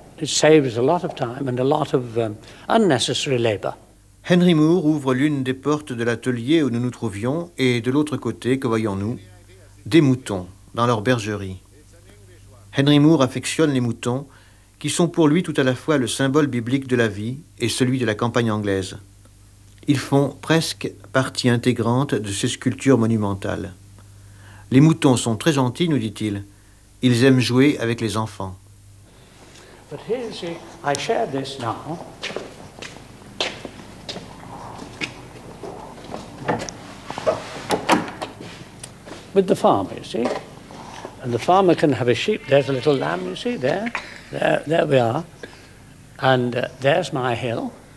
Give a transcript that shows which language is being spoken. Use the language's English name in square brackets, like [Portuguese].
[English] It saves a lot of time and a lot of unnecessary labor. [French] Henry Moore ouvre l'une des portes de l'atelier où nous nous trouvions et de l'autre côté, que voyons-nous? Des moutons dans leur bergerie. Henry Moore affectionne les moutons qui sont pour lui tout à la fois le symbole biblique de la vie et celui de la campagne anglaise. Ils font presque partie intégrante de ces sculptures monumentales. Les moutons sont très gentils, nous dit-il. Ils aiment jouer avec les enfants. [English] But here, see, I share this now. With the farmer, you see. And the farmer can have a sheep. There's a little lamb, you see, there. There we are. And there's my hill.